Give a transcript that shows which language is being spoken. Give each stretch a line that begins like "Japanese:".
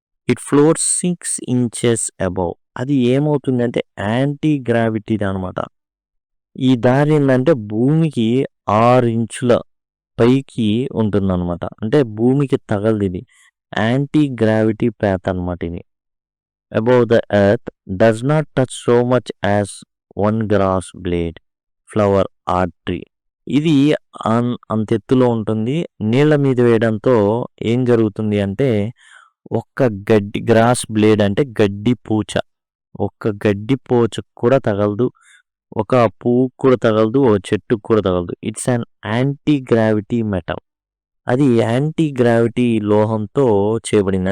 English: It floor 6 inches above.
Telugu: అది ఏమవుతుందంటే anti గ్రావిటీది అనమాట. ఈ దారి ఏంటంటే భూమికి 6 ఇంచుల పైకి ఉంటుందన్నమాట. అంటే భూమికి తగలదు ఇది. యాంటీ గ్రావిటీ ప్యాత్ అనమాట ఇది.
English: above the earth does not touch so much as one grass blade, flower or tree.
Telugu: ఇది అంత ఎత్తులో ఉంటుంది. నీళ్ళ మీద వేయడంతో ఏం జరుగుతుంది అంటే ఒక్క గ్రాస్ బ్లేడ్ అంటే గడ్డి పూచ, ఒక్క గడ్డి పూచకు కూడా తగలదు, ఒక పువ్వుకు కూడా తగలదు, ఓ చెట్టుకు కూడా తగలదు.
English: It's an anti gravity metal.
Telugu: అది యాంటీ గ్రావిటీ లోహంతో చేయబడింది.